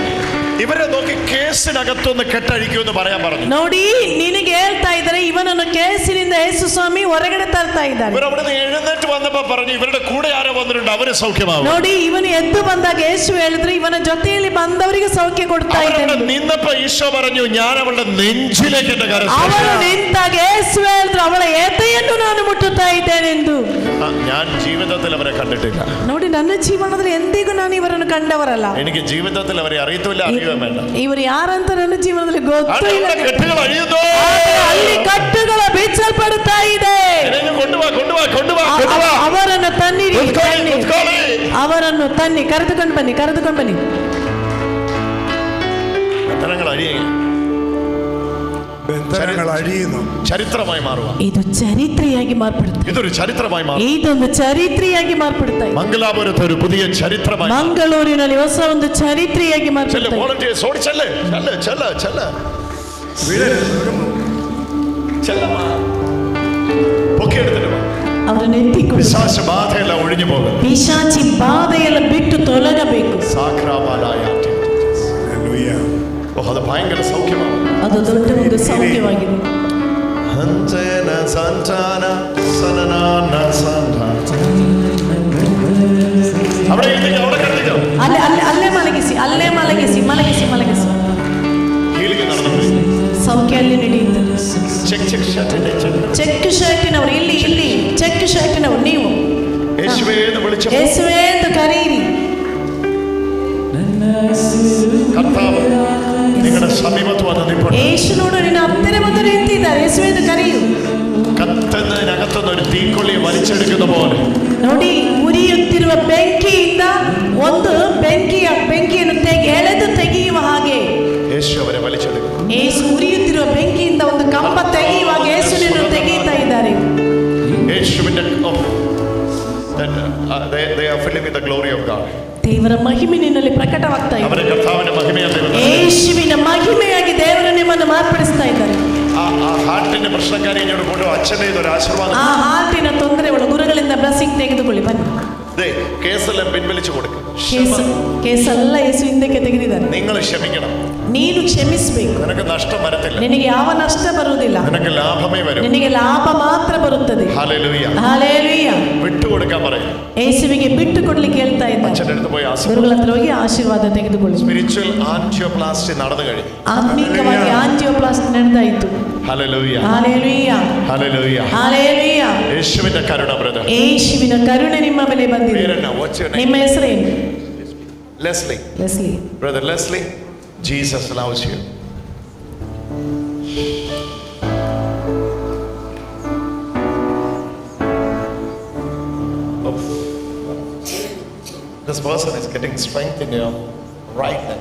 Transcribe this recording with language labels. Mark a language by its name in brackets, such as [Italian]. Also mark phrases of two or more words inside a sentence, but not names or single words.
[Malayalam] ഇവരെ നോക്കി കേസിനകത്തൊന്ന് കെട്ടഴിക്കുമെന്ന് പറയാൻ പറഞ്ഞു. [Kannada] ನೋಡಿ, ನಿನಗೆ ಹೇಳ್ತಾ ಇದ್ದಾರೆ ಇವನನ್ನು ಕೇಸಿನಿಂದ ಯೇಸು ಸ್ವಾಮಿ ಹೊರಗಡೆ ತರ್ತಾ ಇದ್ದಾರೆ. [Malayalam] ഇവരവിടെ എഴുന്നേറ്റ് വന്നപ്പോ പറഞ്ഞു ഇവരുടെ കൂടെ ആരോ വന്നിട്ടുണ്ട്, അവര് സൗഖ്യമാവും. [Kannada] ನೋಡಿ, ಇವನು ಎದ್ದು ಬಂದಾಗ ಯೇಸು ಹೇಳಿದ್ರು ಇವನ ಜೊತೆಯಲ್ಲಿ ಬಂದವರಿಗೆ ಸೌಖ್ಯ ಕೊಡ್ತಾ ಇದ್ದಾರೆ. [Malayalam] നിന്നപ്പോ ഈശോ പറഞ്ഞു ഞാൻ അവളുടെ നെഞ്ചിലേക്ക് എന്റെ കരം. [Kannada] ಅವಳು ನಿಂತಾಗ ಯೇಸು ಹೇಳಿದ್ರು ಅವಳ ಎದೆಯನ್ನು ನಾನು ಮುಟ್ಟುತ್ತಾ ಇದ್ದೇನೆಂದು. [Malayalam] ഞാൻ ജീവിതത്തിൽ അവരെ കണ്ടിട്ടില്ല. [Kannada] ನೋಡಿ, ನನ್ನ ಜೀವನದಲ್ಲಿ ಎಂದಿಗೂ ನಾನು ಇವರನ್ನು ಕಂಡವರಲ್ಲ. [Malayalam] എനിക്ക് ജീവിതത്തിൽ അവരെ അറിയത്തില്ല, അറിയുകയും വേണ്ട. [Kannada] ಇವರು ಯಾರಂತ ನನ್ನ ಜೀವನದಲ್ಲಿ ಗೊತ್ತೂ ಇಲ್ಲ. [Malayalam] കെട്ടുകൾ അഴിയുന്നു. [Kannada] ಅಲ್ಲಿ ಕಟ್ಟುಗಳು ಬಿಚ್ಚಲ್ಪಡುತ್ತಾ ಇದೆ. ಅವರನ್ನು ತನ್ನಿರಿ, ಅವರನ್ನು ತನ್ನಿ, ಕರೆದುಕೊಂಡು ಬನ್ನಿ. [Malayalam] ചരിത്രമായി മാറുക. [Kannada] ಇದು ಚರಿತ್ರೆಯಾಗಿ ಮಾರ್ಪಡುತ್ತೆ. [Malayalam] ഇതൊരു ചരിത്രമായി മാറും. [Kannada] ಇದೊಂದು ಚರಿತ್ರೆಯಾಗಿ ಮಾರ್ಪಡುತ್ತೆ. [Malayalam] മംഗലാപുരത്ത് ഒരു പുതിയ ചരിത്രമായി. [Kannada] ಮಂಗಳೂರಿನಲ್ಲಿ ಹೊಸ ಒಂದು ಚರಿತ್ರೆಯಾಗಿ ಮಾರ್ಪಡುತ್ತೆ. ಅವರನ್ನು ಎತ್ತಿಕೊಂಡು [Malayalam] പിശാച് ബാധയെല്ലാം ഒഴിഞ്ഞു പോകും. [Kannada] ಪಿಶಾಚಿ ಬಾಧೆಯೆಲ್ಲ ಬಿಟ್ಟು ತೊಲಗಬೇಕು. [Malayalam] അത് ഭയങ്കര സൗഖ്യമാണ്. [Kannada] ಅದು ದೊಡ್ಡ ಒಂದು ಸೌಖ್ಯವಾಗಿದೆ. ಅಲ್ಲೇ ಮಲಗಿಸಿ ಸೌಖ್ಯ ಅಲ್ಲಿ ನಡೆಯುತ್ತದೆ. ಚೆಕ್ ಶರ್ಟಿನವರು ಇಲ್ಲಿ ಚೆಕ್ ಶರ್ಟಿನವರು ನೀವು ಯೇಸುವೇ ಎಂದು ಕರೆಯಿರಿ. [Malayalam] കർത്താവ് നിങ്ങളുടെ സമീപത്ത് വന്ന് നിൽപ്പുണ്ട്. യേശുനോട് നിನ್ನ [Kannada] ಹತ್ತಿರ ಬಂದು ನಿಂತಿದ್ದಾರೆ. ಯೇಸುವೇ ಎಂದು ಕರೆಯು. [Malayalam] കത്തുന്നതിനകത്തുനിന്ന് ഒരു തീക്കൊള്ളി വലിച്ചെടുക്കുന്ന പോലെ [Kannada] ನೋಡಿ, ಉರಿಯುತ್ತಿರುವ ಬೆಂಕಿಯಿಂದ ಒಂದು ಬೆಂಕಿಯನ್ನು ಎಳೆದು ತೆಗೆಯುವ ಹಾಗೆ [Malayalam] യേശു അവരെ വലിച്ചെടുക്കും. [Kannada] ಯೇಸು ಉರಿಯುತ್ತಿರುವ ಬೆಂಕಿಯಿಂದ ಒಂದು ಕಂಬ ತೆಗೆಯುವಾಗ ಯೇಸುವನ್ನು ತೆಗೆಯುತ್ತಾ ಇದ್ದಾರೆ. [English] യേശുവിന്റെ they are filling with the glory of God. [Kannada] ದೇವರ ಮಹಿಮೆ ನಿನ್ನಲ್ಲಿ ಪ್ರಕಟವಾಗ್ತಾ ಇದೆ. ಅವರ ಕರ್ತಾವಿನ ಮಹಿಮೆಯಲ್ಲಿ ಯೇಸುವಿನ ಮಹಿಮೆಯಾಗಿ ದೇವರು ನಿಮ್ಮನ್ನು ಮಾರ್ಪಡಿಸ್ತಾ ಇದ್ದಾರೆ. ಆ ಹಾರ್ಟಿನ ಪ್ರಶ್ನಕಾರಿ ನೋಡಿಕೊಂಡು ಅಚ್ಚನೇ ಇದರ ಆಶೀರ್ವಾದ. ಆ ಹಾರ್ಟಿನ ತೊಂದರೆಗಳು ಗುರುಗಳಿಂದ ಬ್ಲೆಸ್ಸಿಂಗ್ ತೆಗೆದುಕೊಳ್ಳಿ ಬನ್ನಿ. [Malayalam] കേസെല്ലാം പിൻവലിച്ചു കൊടുക്കും. [Kannada] ಕೇಸೆಲ್ಲ ಯೇಸು ಹಿಂದಕ್ಕೆ ತೆಗೆದಿದ್ದಾರೆ. [Malayalam] നിങ്ങൾ ക്ഷമിക്കണം. [Kannada] ನೀನು ಕ್ಷಮಿಸಬೇಕು. ನಿನಗೆ ನಷ್ಟ ಬರುತ್ತಿಲ್ಲ. ನಿನಗೆ ಯಾವ ನಷ್ಟ ಬರುವುದಿಲ್ಲ. ನಿನಗೆ ಲಾಭವೇ ವരും. ನಿನಗೆ ಲಾಭ ಮಾತ್ರ ಬರುತ್ತದೆ. [Malayalam] ഹല്ലേലൂയ. ഹല്ലേലൂയ. വിട്ടുകൊടുക്കാൻ പറയും. [Kannada] ಯೇಸುವಿಗೆ ಬಿಟ್ಟು ಕೊಡ್ಲಿಕ್ಕೆ ಹೇಳ್ತಾ ಇದ್ದಾರೆ. [Malayalam] അച്ഛന്റെ അടുത്ത് പോയി [Kannada] ಗುರುಗಳ ಹತ್ರ ಹೋಗಿ ಆಶೀರ್ವಾದ ತೆಗೆದುಕೊಳ್ಳಿ. [English] spiritual angioplasty [Malayalam] നടന്നു കഴിഞ്ഞു. [Kannada] ಆತ್ಮಿಕವಾಗಿ ಆಂಜಿಯೋಪ್ಲಾಸ್ಟಿ ನಡೆದಾಯಿತು. [Malayalam] ഹല്ലേലൂയ [English] Hallelujah. [Malayalam] ഹല്ലേലൂയ [English] Hallelujah. [Malayalam] യേശുവിന്റെ കരുണ ബ്രദർ. [Kannada] ಯೇಸುವಿನ ಕರುಣೆ ನಿಮ್ಮ ಮೇಲೆ ಬಂದಿದೆ. [Malayalam] പേരെന്നാ? [English] What's your name? [Kannada] ನಿಮ್ಮ ಹೆಸರೇನು? [English] Leslie. Leslie. Brother Leslie, Jesus loves you. This person is getting strength in your right leg.